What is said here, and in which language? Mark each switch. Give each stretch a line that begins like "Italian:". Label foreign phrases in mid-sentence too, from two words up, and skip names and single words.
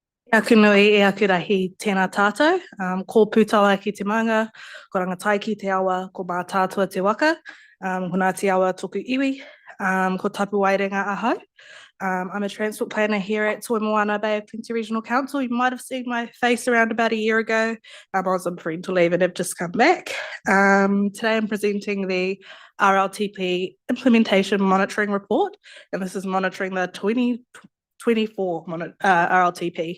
Māori: Aku nui e aku rahi tēnā tātou, ko pūtawa ki te maunga, ko rangatai ki te awa, ko mā tātua te waka, ko nā te awa tōku iwi, ko tapu wairenga ahau.
English: I'm a transport planner here at Toi Moana Bay of Plenty Regional Council. You might have seen my face around about a year ago. I was on parental leave and have just come back. Today I'm presenting the RLTP Implementation Monitoring Report, and this is monitoring the 2024 RLTP.